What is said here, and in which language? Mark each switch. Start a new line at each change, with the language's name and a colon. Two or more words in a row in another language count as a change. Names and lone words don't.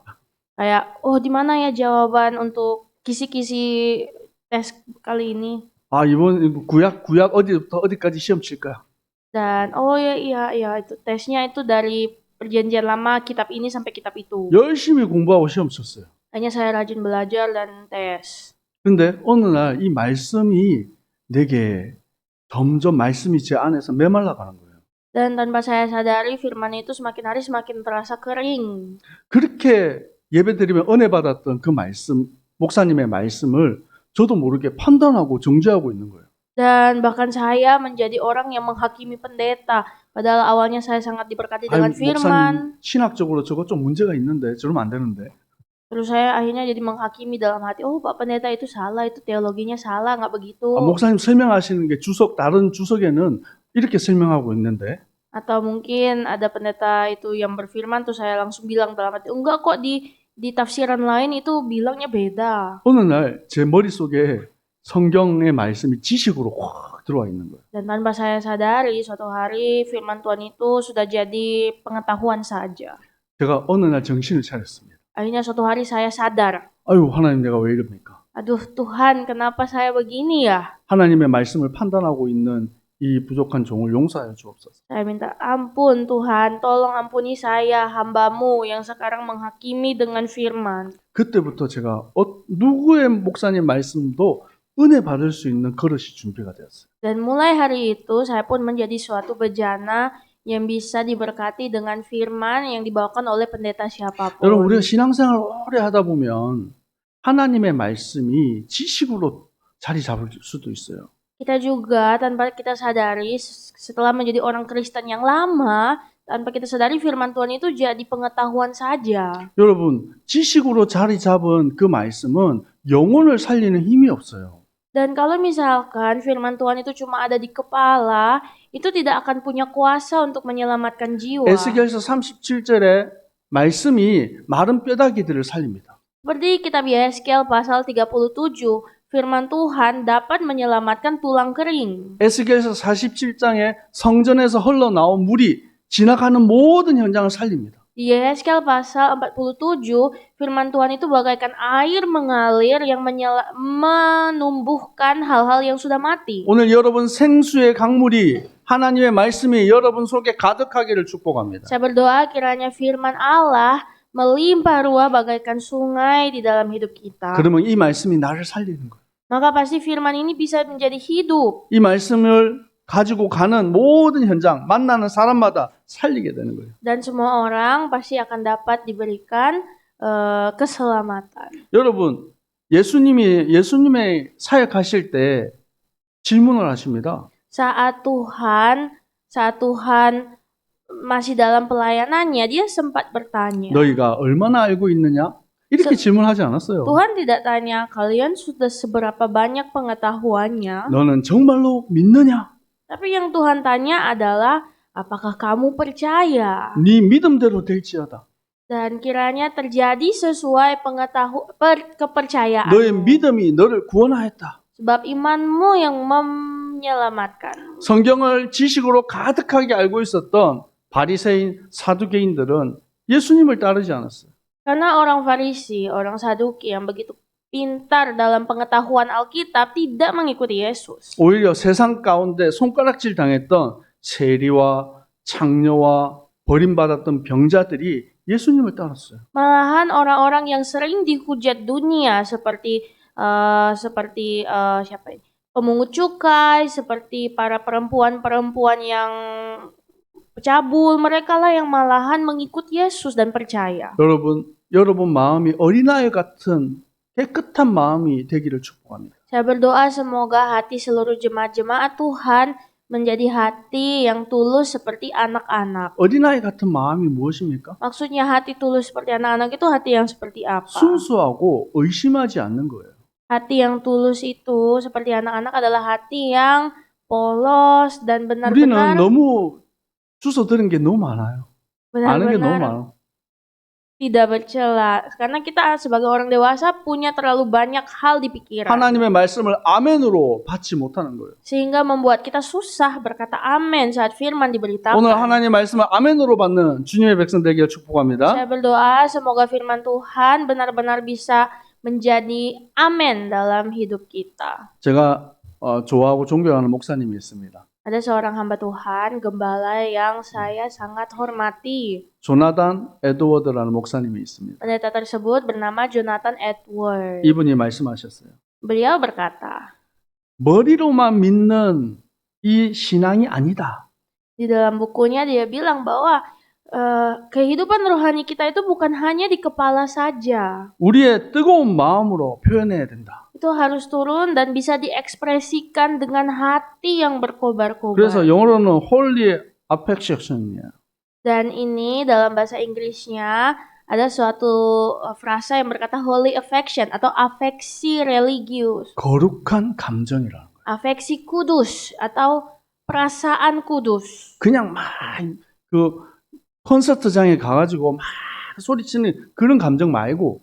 Indonesian: Kayak, oh di mana ya jawaban untuk kisi-kisi tes kali ini?
Korean: 아, 이번 구약 어디부터 어디까지 시험 칠 거야?
Indonesian: Dan oh iya itu tesnya itu dari perjanjian lama kitab ini sampai kitab itu.
Korean: 열심히 공부하고 시험 쳤어요.
Indonesian: Hanya saya rajin belajar dan tes.
Korean: 근데 어느 날 이 말씀이 내게 점점 말씀이 제 안에서 메말라 가는 거예요.
Indonesian: Dan tanpa saya sadari firman itu semakin hari semakin terasa kering.
Korean: 그렇게 예배드리면 은혜 받았던 그 말씀, 목사님의 말씀을 저도 모르게 판단하고 정죄하고 있는 거예요.
Indonesian: Dan bahkan saya menjadi orang yang menghakimi pendeta. Padahal awalnya saya sangat diberkati dengan firman.
Korean: 목사님 신학적으로 저거 좀 문제가 있는데 저러면 안 되는데.
Indonesian: Terus saya akhirnya jadi menghakimi dalam hati. Oh Pak Pendeta itu salah, itu teologinya salah, nggak begitu.
Korean: 목사님 설명하시는 게 다른 주석에는 이렇게 설명하고 있는데.
Indonesian: Atau mungkin ada pendeta itu yang berfirman tuh saya langsung bilang dalam hati. Enggak kok di tafsiran lain itu bilangnya beda.
Korean: 어느 날 제 머릿속에 성경의 말씀이 지식으로 확 들어와 있는 거예요.
Indonesian: Dan tanpa saya sadari, suatu hari firman Tuhan itu sudah jadi pengetahuan saja.
Korean: 제가 어느 날 정신을 차렸습니다.
Indonesian: Akhirnya suatu hari saya sadar.
Korean: 아유, 하나님 내가 왜 이럽니까?
Indonesian: Aduh Tuhan, kenapa saya begini ya?
Korean: 하나님의 말씀을 판단하고 있는 이 부족한 종을 용서하여 주옵소서.
Indonesian: Saya minta ampun Tuhan, tolong ampuni saya, hamba-Mu yang sekarang menghakimi dengan firman.
Korean: 그때부터 제가 누구의 목사님 말씀도 은혜 받을 수 있는 그릇이 준비가 되었어요.
Indonesian: Dan mulai hari itu saya pun menjadi suatu bejana yang bisa diberkati dengan firman yang dibawakan oleh pendeta
Korean: 여러분, 우리가
Indonesian: siapapun.
Korean: 신앙생활 오래 하다 보면 하나님의 말씀이 지식으로 자리 잡을 수도 있어요.
Indonesian: Kita juga tanpa kita sadari setelah menjadi orang Kristen yang lama, tanpa kita sadari firman Tuhan itu jadi pengetahuan saja.
Korean: 여러분, 지식으로 자리 잡은 그 말씀은 영혼을 살리는 힘이 없어요.
Indonesian: Dan kalau misalkan firman Tuhan itu cuma ada di kepala, itu tidak akan punya kuasa untuk menyelamatkan jiwa.
Korean: 에스겔서 37절에 말씀이 마른 뼈다귀들을 살립니다.
Indonesian: Seperti kitab Yeskel pasal 37, firman Tuhan dapat menyelamatkan tulang kering.
Korean: 에스겔서 47장에 성전에서 흘러나온 물이 지나가는 모든 현장을 살립니다.
Indonesian: Di Yeskel pasal 47, firman Tuhan itu bagaikan air mengalir yang menumbuhkan hal-hal yang sudah mati.
Korean: 오늘 여러분 생수의 강물이 하나님의 말씀이 여러분 속에 가득하기를 축복합니다.
Indonesian: Saya berdoa kiranya firman Allah melimpah ruah bagaikan sungai di dalam hidup kita.
Korean: 그러면 이 말씀이 나를 살리는 거예요.
Indonesian: Maka pasti firman ini bisa menjadi hidup.
Korean: 이 말씀을 가지고 가는 모든 현장, 만나는 사람마다 살리게 되는 거예요.
Indonesian: Dan semua orang pasti akan dapat diberikan keselamatan.
Korean: 여러분, 예수님의 사역하실 때 질문을 하십니다.
Indonesian: Saat Tuhan masih dalam pelayanannya, dia sempat bertanya.
Korean: 너희가 얼마나 알고 있느냐? 이렇게 질문하지 않았어요.
Indonesian: Tuhan tidak tanya, kalian sudah seberapa banyak pengetahuannya?
Korean: 너는 정말로 믿느냐?
Indonesian: Tapi yang Tuhan tanya adalah, apakah kamu percaya?
Korean: 네 믿음대로 될지어다.
Indonesian: Dan kiranya terjadi sesuai kepercayaan.
Korean: 너의 믿음이 너를 구원하였다.
Indonesian: Sebab imanmu yang menyelamatkan.
Korean: 성경을 지식으로 가득하게 알고 있었던 바리새인, 사두개인들은 예수님을 따르지 않았어요.
Indonesian: Karena orang Farisi, orang Saduki yang begitu pintar dalam pengetahuan Alkitab tidak mengikuti Yesus.
Korean: 오히려 세상 가운데 손가락질 당했던 세리와 창녀와 버림받았던 병자들이 예수님을 따랐어요.
Indonesian: Malahan orang-orang yang sering dihujat dunia seperti siapa ini? Pemungut cukai, seperti para perempuan-perempuan yang pecabul, mereka lah yang malahan mengikut Yesus dan percaya.
Korean: 여러분 마음이 어린아이 같은 깨끗한 마음이 되기를 축복합니다.
Indonesian: Saya berdoa semoga hati seluruh jemaat-jemaat Tuhan menjadi hati yang tulus seperti anak-anak.
Korean: 어린아이 같은 마음이 무엇입니까?
Indonesian: Maksudnya hati tulus seperti anak-anak itu hati yang seperti apa?
Korean: 순수하고 의심하지 않는 거예요.
Indonesian: Hati yang tulus itu seperti anak-anak adalah hati yang polos dan
Korean: 우리는
Indonesian: benar-benar
Korean: 너무 주워 들은 게 너무 많아요. 아는 게 너무 많아.
Indonesian: tidak bercela. Karena kita sebagai orang dewasa punya terlalu banyak hal di pikiran.
Korean: 하나님의 말씀을 아멘으로 받지 못하는 거예요.
Indonesian: Sehingga membuat kita susah berkata amin saat firman diberitakan.
Korean: 오늘 하나님의 말씀을 아멘으로 받는 주님의 백성 되기를 축복합니다.
Indonesian: Saya berdoa semoga firman Tuhan benar-benar bisa menjadi amin dalam hidup kita.
Korean: 제가 좋아하고 존경하는 목사님이 있습니다.
Indonesian: Ada seorang hamba Tuhan, gembala yang saya sangat hormati.
Korean: 조나단 에드워드라는 목사님이 있습니다.
Indonesian: Pendeta tersebut bernama Jonathan Edward.
Korean: 이분이 말씀하셨어요.
Indonesian: Beliau berkata,
Korean: 머리로만 믿는 이 신앙이 아니다.
Indonesian: di dalam bukunya dia bilang bahwa kehidupan rohani kita itu bukan hanya di kepala saja.
Korean: 우리의 뜨거운 마음으로 표현해야 된다.
Indonesian: Itu harus turun dan bisa diekspresikan dengan hati yang berkobar-kobar.
Korean: 그래서 영어로는
English: holy affection
Korean: 이에요.
Indonesian: Dan ini dalam bahasa Inggrisnya ada suatu frasa yang berkata
English: holy affection
Indonesian: atau afeksi religius.
Korean: 거룩한 감정이라는 거예요.
Indonesian: Afeksi kudus atau perasaan kudus.
Korean: 그냥 막 그 콘서트장에 가가지고 막 소리치는 그런 감정 말고